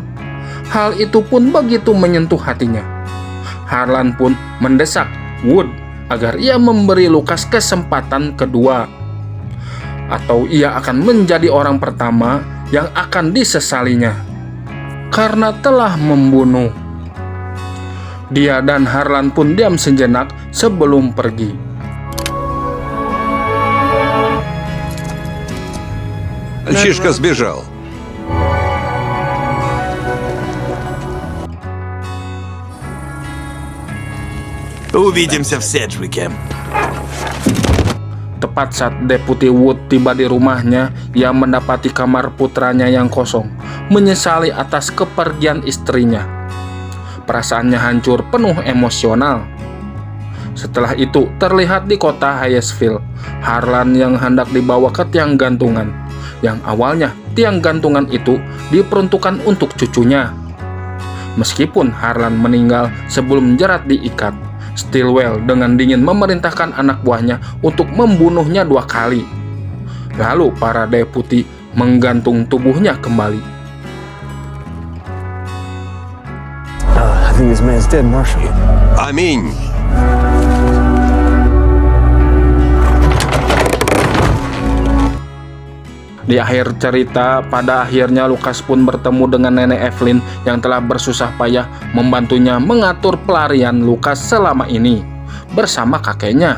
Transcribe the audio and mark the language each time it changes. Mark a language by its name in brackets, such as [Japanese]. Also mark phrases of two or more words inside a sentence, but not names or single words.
[Indonesian] Hal itu pun begitu menyentuh hatinya. Harlan pun mendesak Wood agar ia memberi Lucas kesempatan kedua, atau ia akan menjadi orang pertama yang akan disesalinya karena telah membunuh. Dia dan Harlan pun diam sejenak sebelum pergi. [Russian] Мальчишка сбежал. Увидимся в Седжвике. [Indonesian] Tepat saat Deputi Wood tiba di rumahnya, ia mendapati kamar putranya yang kosong, menyesali atas kepergian istrinya. Perasaannya hancur, penuh emosional. Setelah itu, terlihat di kota Hyattsville, Harlan yang hendak dibawa ke tiang gantungan, yang awalnya tiang gantungan itu diperuntukkan untuk cucunya. Meskipun Harlan meninggal sebelum jerat diikat, Stillwell dengan dingin memerintahkan anak buahnya untuk membunuhnya 2 kali. Lalu para deputi menggantung tubuhnya kembali. [English] I think this man's dead, Marshal. [Russian] Аминь. [Indonesian] Di akhir cerita, pada akhirnya Lucas pun bertemu dengan nenek Evelyn yang telah bersusah payah membantunya mengatur pelarian Lucas selama ini bersama kakeknya.